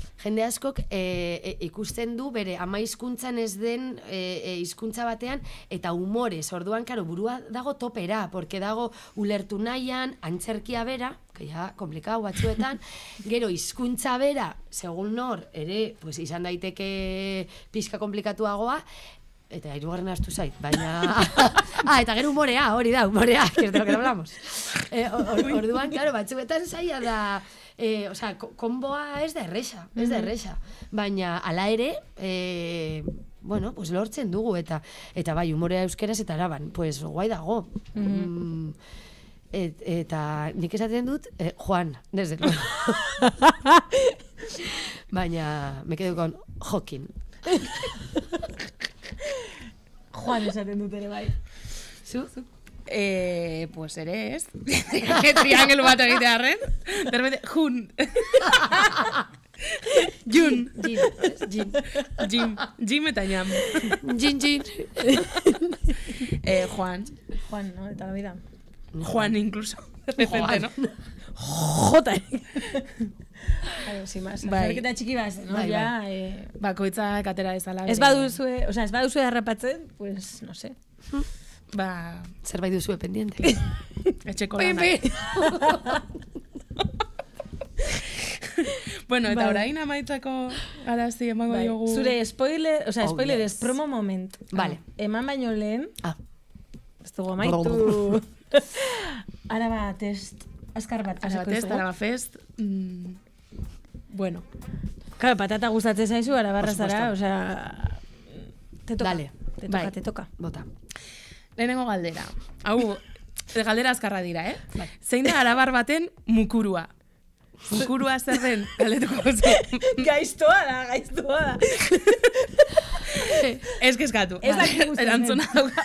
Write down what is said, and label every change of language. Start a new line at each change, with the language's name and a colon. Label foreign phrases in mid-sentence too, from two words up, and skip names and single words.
Basque: Jende askok ikusten du bere ama hizkuntzan ez den hizkuntza batean eta humorez, orduan, karo, burua dago topera, porque dago ulertu nahian, antzerkia bera, que ja, komplikau batzuetan, gero hizkuntza bera, segun nor, ere, pues, izan daiteke pixka komplikatuagoa, eta hirugarren astu zait, baina... eta gero humorea, hori da, humorea,
Spanish: que es de lo que hablamos.
Basque: Orduan, claro, batzuetan zaila da... osea, konboa ez da erresa, baina ala ere,
Spanish: bueno, pues
Basque: lortzen dugu, eta bai, humorea euskeraz eta araban,
Spanish: pues guai
Basque: dago. Eta nik esaten dut,
Spanish: Juan, desde luego. Baina, me quedo con Joaquín.
Basque: Juan esaten dut ere bai. Zu? Pues ere ez. Triangelu bat egitearren. Derbete, Jun. Jun. Jim eta Ñam. Jin. Juan,
Spanish: ¿no? De toda la vida. Juan incluso. De repente, ¿no? Jota. Claro, sin más.
Basque: Bai. Zerketa txiki bat, ¿no? Bai, ya, bakoitza katera dezala. Ez baduzue harrapatzen,
Spanish: pues, no sé.
Basque: Zerbait duzue pendiente. Etxeko lanak. Bueno, eta orain amaitzako arazi emango diogu. Zure spoiler, spoiler promo moment. Vale. Eman baino lehen. Ez dugu amaitu. Araba test, azkar bat. Araba test, Araba fest. Bueno. Claro, patata gustatzen zaizu, arabarra
Spanish: Por supuesto.
Basque: zara, osea...
Spanish: Te toca. Dale. Te toca.
Basque: Bota. Lehenengo galdera. Hau, galdera azkarra dira, Bai. Zein da arabar baten mukurua? Mukurua zer den? Galdetuko zu. Gaiztoa da. Ez kezkatu. Ez dakit gustatzen. Erantzuna dauka.